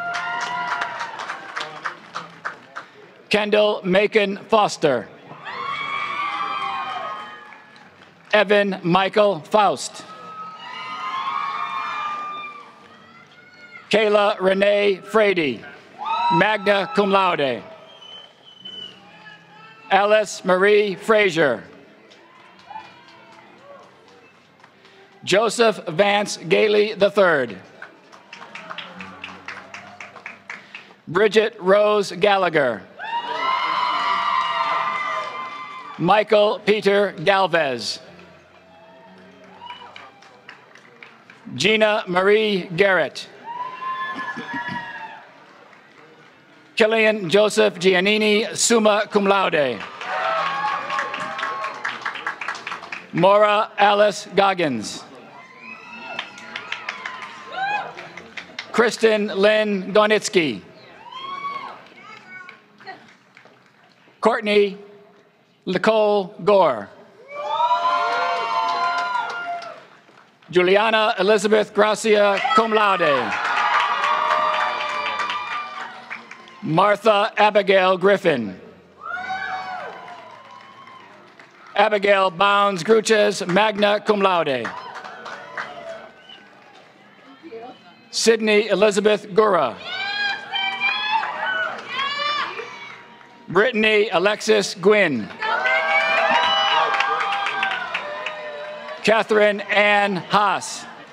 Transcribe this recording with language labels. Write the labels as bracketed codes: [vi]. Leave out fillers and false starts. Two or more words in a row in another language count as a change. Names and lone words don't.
[en] Kendall Macon Foster. Evan Michael Faust. Kayla Renee Frady, [la] magna cum laude. [en] Alice Marie Frazier. Joseph Vance Gailey III. Bridget Rose Gallagher. Michael Peter Galvez. Gina Marie Garrett. Killian Joseph Giannini, [la] summa cum laude. [en] Maura Alice Goggins. Kristen Lynn Donitsky. Courtney Nicole Gore. Juliana Elizabeth Gracia, [la] cum laude. [en] Martha Abigail Griffin. Abigail Bounds Gruches, [la] magna cum laude. [en] Sydney Elizabeth Gura. Brittany Alexis Gwynn. Catherine Ann Haas.